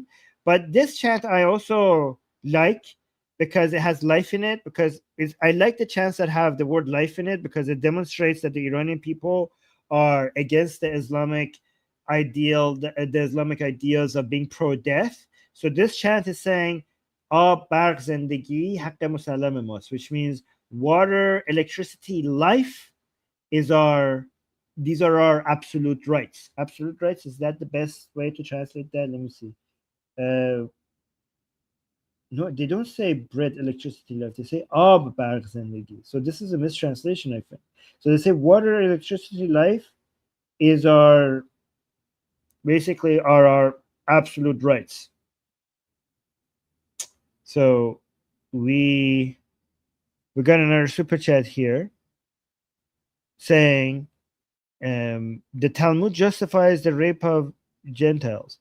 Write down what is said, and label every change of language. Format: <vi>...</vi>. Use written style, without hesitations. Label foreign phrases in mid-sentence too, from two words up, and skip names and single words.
<en>But this chant I also like because it has life in it, because I like the chants that have the word life in it, because it demonstrates that the Iranian people are against the Islamic ideal, the Islamic ideals of being pro-death. So this chant is saying</en> <fa>آب برق زندگی حق مسلم ماست,</fa> <en>which means water, electricity, life these are our absolute rights. Absolute rights, is that the best way to translate that? Let me see. No, they don't say bread, electricity, life. They say</en> <fa>آب برق زندگی.</fa> <en>So this is a mistranslation, I think. So they say water, electricity, life is our absolute rights. So we got another super chat here saying the Talmud justifies the rape of Gentiles.</en>